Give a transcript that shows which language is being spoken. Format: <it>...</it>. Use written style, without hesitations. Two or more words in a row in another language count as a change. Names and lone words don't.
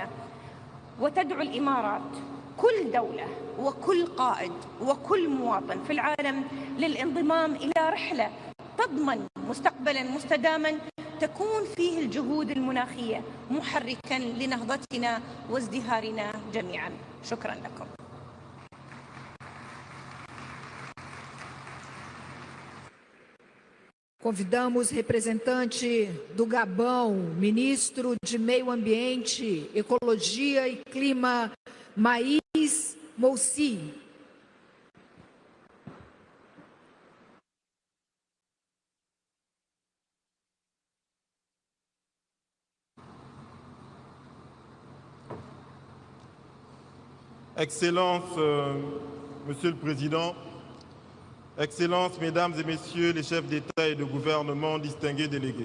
<ar>وتدعو الإمارات كل دولة وكل قائد وكل مواطن في العالم للانضمام إلى رحلة تضمن مستقبلا مستداما تكون فيه الجهود المناخية محركا لنهضتنا وازدهارنا جميعا. شكرا لكم.</ar> <pt>Convidamos representante do Gabão, ministro de Meio Ambiente, Ecologia e Clima, Maís Moussi.</pt> <fr>Excellences, Monsieur le Président, Excellences, Mesdames et Messieurs les chefs d'État et de gouvernement, distingués délégués.</fr>